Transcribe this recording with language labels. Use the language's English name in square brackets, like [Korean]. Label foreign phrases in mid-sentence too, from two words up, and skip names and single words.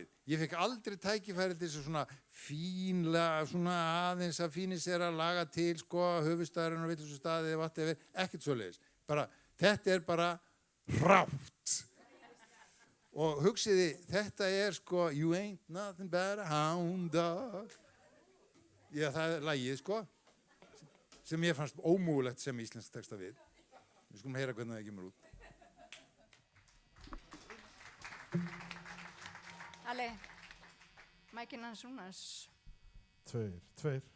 [Icelandic] Ég fekk aldrei tækifæri til þess að svona fínlega, svona aðeins að fínisera, laga til, sko, höfuðstaðurinn og vitlausum staði, whatever, ekkert svoleiðis. Bara, þetta bara hrátt. Og hugsiði, þetta sko, [English] you ain't nothing but a hound dog. [Icelandic] Já, það lagið, sko, sem ég fannst ómögulegt sem íslensk texta við. Við skulum heyra hvernig það kemur út. Alli, mækinn hans Rúnars. 2.